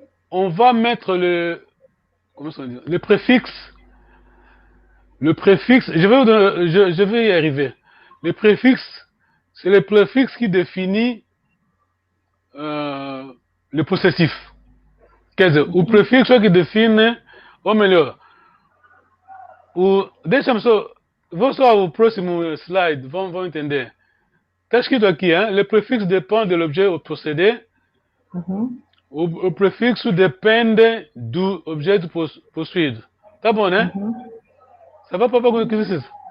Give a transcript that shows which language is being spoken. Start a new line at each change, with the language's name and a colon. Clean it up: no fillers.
French: On va mettre comment ça dit? Le préfixe. Le préfixe, je vais y arriver. Le préfixe, c'est le préfixe qui définit le possessif.
Portuguese: O prefixo que define, ou melhor, deixa-me só, vou só ao próximo slide, vão entender. Está escrito aqui, hein?
French: Le préfixe dépend de l'objet ou procédé.
Portuguese: O prefixo depende do objeto possuído. Tá bom, né?
French: Ça va, papa,
Portuguese: com o exercício?